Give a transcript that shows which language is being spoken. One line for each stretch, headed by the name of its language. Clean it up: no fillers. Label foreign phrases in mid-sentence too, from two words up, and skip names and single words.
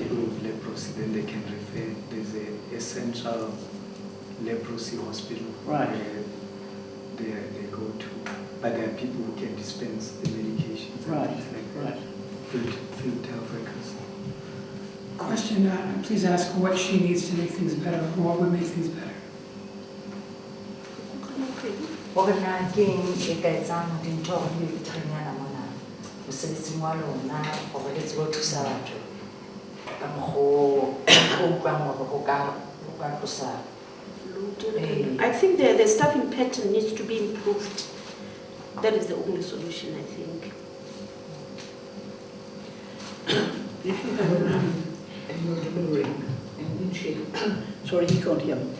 English: people with leprosy, then they can refer. There's a central leprosy hospital Right. where they go to. But there are people who can dispense the medications and Right, things like that. right. Field health workers. Question, please ask what she needs to make things better, or what would make things better.
Southern Sotho: Overnighting e ka etsang dintho di le bitrenyana mona mosebetsing wa lona gore le tsebe ho thusa batho ka mokgwa o utlwang hore ho ka thusa.
English: I think the staffing pattern needs to be improved. That is the only solution, I think. If you have and you're delivering, and in she, sorry, he can't hear me.